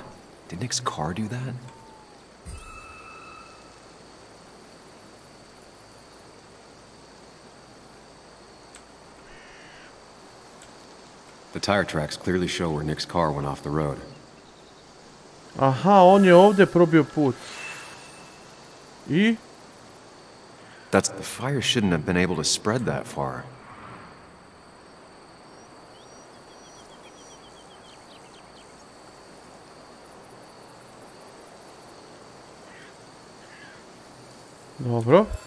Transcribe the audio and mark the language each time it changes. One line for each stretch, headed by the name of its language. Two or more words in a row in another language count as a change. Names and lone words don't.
English: Did Nick's car do that? The tire tracks clearly show where Nick's car went off the road.
Croatian: Aha, on je ovdje probio put. I?
English: The fire shouldn't have been able to spread that far.
Croatian: Dobro.